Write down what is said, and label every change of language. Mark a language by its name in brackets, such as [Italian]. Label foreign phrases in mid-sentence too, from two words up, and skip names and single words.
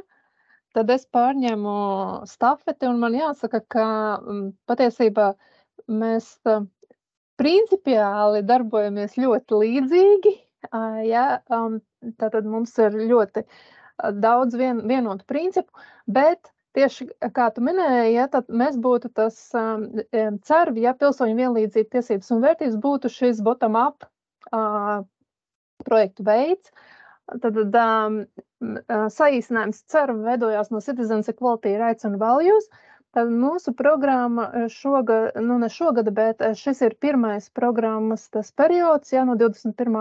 [Latvian] Tad es pārņemu stafeti, un man jāsaka, ka patiesībā mēs principiāli darbojamies ļoti līdzīgi. Tātad mums ir ļoti daudz vienotu principu, bet tieši kā tu minēji, tad mēs būtu tas CERV, pilsoņu vienlīdzība, tiesības un vērtības, būtu šis bottom-up projektu veids. Tad saīsinājums CERV veidojās no Citizens Equality Rights and Values. Tad mūsu programma šogad, ne šogad, bet šis ir pirmais programmas tas periods, no 21.